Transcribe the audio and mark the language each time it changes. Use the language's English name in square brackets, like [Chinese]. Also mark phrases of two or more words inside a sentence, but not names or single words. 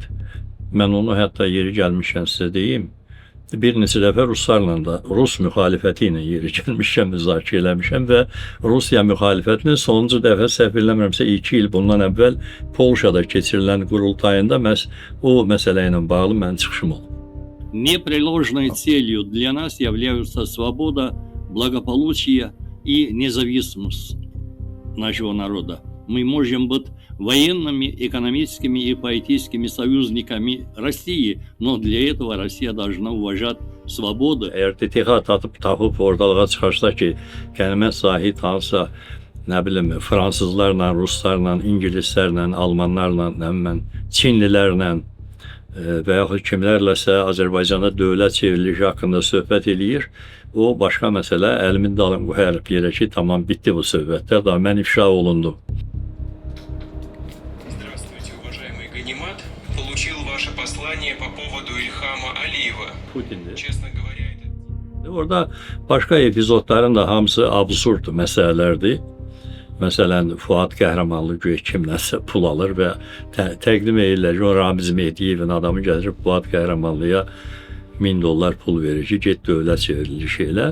[Azerbaijani] Mən onu hətta yeri gəlmişkən sizə deyim. Bir neçə dəfə ruslarla da, Rus müxalifəti ilə yeri gəlmişkən müzakirə eləmişəm və Rusiya müxalifətinin sonuncu dəfə səhv eləmirəmsə 2 il bundan əvvəl Polşada keçirilən qurultayında məhz o məsələ ilə bağlı mənim çıxışım oldu. [Russian] Непреложной целью для нас являются свобода, благополучие и независимость нашего народа. Мы можем быть военными, экономическими и политическими союзниками России, но для этого Россия должна уважать свободу. [Azerbaijani] Əgər DTX tapıb ortalığa çıxarsa ki, Qənimət Zahid hansısa, nə bilim, fransızlarla, ruslarla, ingilislərlə, almanlarla, Çinlilərlə və yaxud kimlərləsə Azərbaycanda dövlət çevrilişi haqqında söhbət eləyir, o başqa məsələ. Əlimin dalım qoyarıb yerə ki, tamam, bitdi bu söhbətlər, daha mən ifşa olundum. [Russian] Здравствуйте, уважаемый Ганимат. Получил ваше послание по поводу Ильхама Алиева. [Azerbaijani] Putindir. [Russian] Честно говоря, это... [Azerbaijani] Orada başqa epizodların da hamısı absurd məsələlərdir. Məsələn, Fuad Qəhrəmanlı güya kimlərsə pul alır və təqdim edirlər ki, o Ramiz Mehdiyevin adamı gətirib Fuad Qəhrəmanlıya $1000 pul verir ki, get dövlət çevrilişi ilə.